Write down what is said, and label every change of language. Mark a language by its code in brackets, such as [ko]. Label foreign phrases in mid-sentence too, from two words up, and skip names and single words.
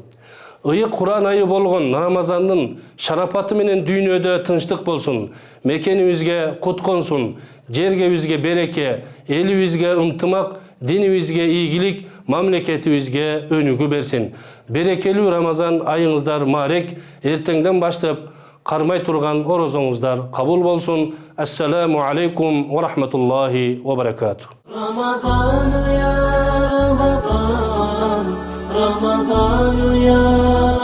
[ky] Ыйык Кур'ан айы болгон Рамазандын шарапаты менен дүйнөдө тынчтык болсун, мекенибизге кут консун, жергебизге береке, элибизге ынтымак, динибизге ийгилик, мамлекетибизге өнүгүү берсин. Берекелүү Рамазан айыңыздар марек, эртеңден баштап кармай турган орозоңуздар кабыл болсун. [ar] السلام عليكم ورحمة الله وبركاته. رمضان يا رمضان رمضان يا